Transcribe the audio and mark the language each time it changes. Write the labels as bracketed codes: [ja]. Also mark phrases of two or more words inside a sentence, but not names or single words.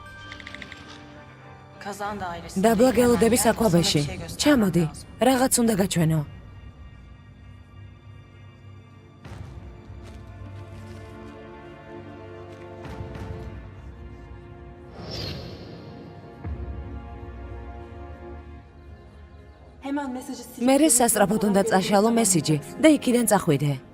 [tr] Kazan dairesinde. [ka] დაბლა [tr] hemen [ka] გელოდები [tr] gel, [ka] საქვაბეში. [tr] sana bir şey göstermem [ka] ჩამოდი, [tr] lazım. [ka] რაღაც უნდა გაჩვენო. [tr] Hemen mesajı silip... [ka] მერე სასწრაფოდ უნდა წაშალო მესიჯი და იქიდან წახვიდე.